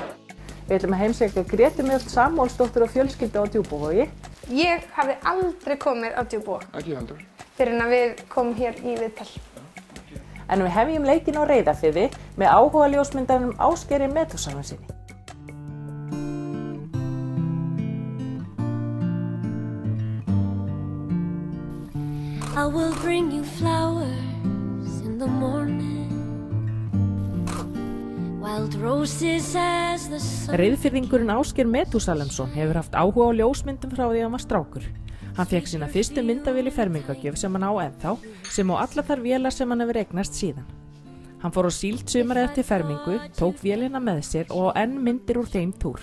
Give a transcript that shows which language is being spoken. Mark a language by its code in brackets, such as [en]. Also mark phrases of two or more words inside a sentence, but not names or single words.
[is] Við ætlum að heimsækja Grétu Mjöll Samúelsdóttur og fjölskyldu á Djúpavogi. Ég hafði aldrei komið á Djúpavog. Ekki heldur. Fyrir en að við komum hér í viðtal. En við hefjum leikinn á Reyðarfirði með áhuga ljósmyndaranum Ásgeiri Metúsalemssyni. [en] I will bring you flowers in the morning, wild roses as the sun. [is] Reyðfirðingurinn Ásgeir Metúsalemsson hefur haft áhuga á ljósmyndum frá því hann var strákur. Hann fékk sína fyrstu myndavél í fermingagjöf sem hann á ennþá, sem á allar þær vélar sem hann hefur eignast síðan. Hann fór á Síld sumarið eftir fermingu, tók vélina með sér og á enn myndir úr þeim túr.